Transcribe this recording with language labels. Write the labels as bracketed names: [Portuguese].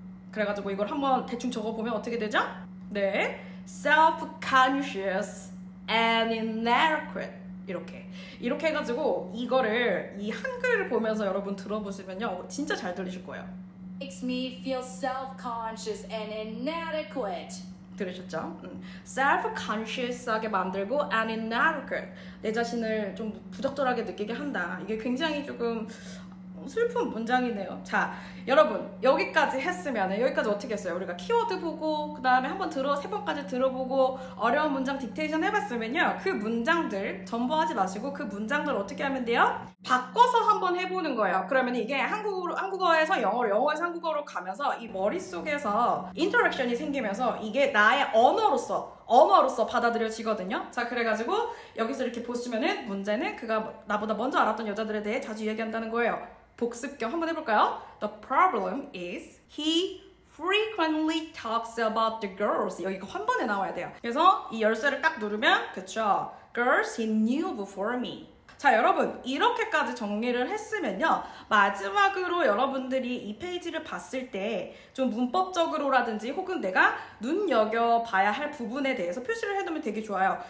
[Korean] 그래가지고 이걸 한번 대충 적어보면 어떻게 되죠? 네, self-conscious and inadequate 이렇게 해가지고 이거를 이 한글을 보면서 여러분 들어보시면요 진짜 잘 들리실 거예요. [English] makes me feel self-conscious and inadequate. [Korean] 들으셨죠? self-conscious하게 만들고 and inadequate 내 자신을 좀 부적절하게 느끼게 한다. 이게 굉장히 조금 슬픈 문장이네요. 자, 여러분 여기까지 했으면 여기까지 어떻게 했어요? 우리가 키워드 보고 그 다음에 한번 3번까지 들어보고 어려운 문장 딕테이션 해봤으면요 그 문장들 전부 하지 마시고 그 문장들 어떻게 하면 돼요? 바꿔서 한번 해보는 거예요. 그러면 이게 한국어에서 영어로, 영어에서 한국어로 가면서 이 머릿속에서 인터랙션이 생기면서 이게 나의 언어로서 받아들여지거든요. 자, 그래가지고 여기서 이렇게 보시면은 문제는 그가 나보다 먼저 알았던 여자들에 대해 자주 얘기한다는 거예요. 복습 겸 한번 해볼까요? [English] The problem is he frequently talks about the girls. [Korean] 여기가 한 번에 나와야 돼요. 그래서 이 열쇠를 딱 누르면 그쵸? [English] Girls he knew before me. [Korean] 자, 여러분 이렇게까지 정리를 했으면요, 마지막으로 여러분들이 이 페이지를 봤을 때 좀 문법적으로라든지 혹은 내가 눈여겨봐야 할 부분에 대해서 표시를 해두면 되게 좋아요.